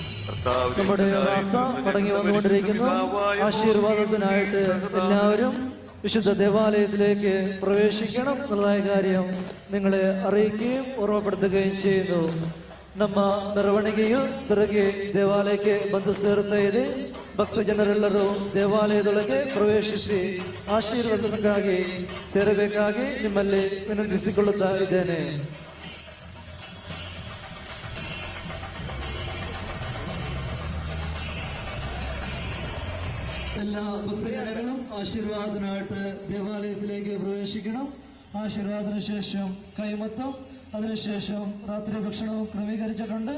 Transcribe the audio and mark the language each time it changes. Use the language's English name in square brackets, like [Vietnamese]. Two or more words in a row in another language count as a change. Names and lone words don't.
[Malayalam] നമ്മുടെ റാസ മടങ്ങി വന്നുകൊണ്ടിരിക്കുന്നു. ആശീർവാദത്തിനായിട്ട് എല്ലാവരും വിശുദ്ധ ദേവാലയത്തിലേക്ക് പ്രവേശിക്കണം എന്നുള്ളതായ കാര്യം നിങ്ങളെ അറിയിക്കുകയും ഓർമ്മപ്പെടുത്തുകയും ചെയ്യുന്നു. [Kannada] ನಮ್ಮ ಮೆರವಣಿಗೆಯು ತಿರುಗಿ ದೇವಾಲಯಕ್ಕೆ ಬಂದು ಸೇರುತ್ತಾ ಇದೆ. ಭಕ್ತಜನರೆಲ್ಲರೂ ದೇವಾಲಯದೊಳಗೆ ಪ್ರವೇಶಿಸಿ ಆಶೀರ್ವಾದಕ್ಕಾಗಿ ಸೇರಬೇಕಾಗಿ ನಿಮ್ಮಲ್ಲಿ ವಿನಂತಿಸಿಕೊಳ್ಳುತ್ತಾ ಇದ್ದೇನೆ. [Malayalam] എല്ലാ ഭക്തജനങ്ങളും ആശീർവാദനായിട്ട് ദേവാലയത്തിലേക്ക് പ്രവേശിക്കണം. ആശീർവാദത്തിന് ശേഷം കൈമത്തം, അതിനുശേഷം രാത്രി ഭക്ഷണവും ക്രമീകരിച്ചിട്ടുണ്ട്.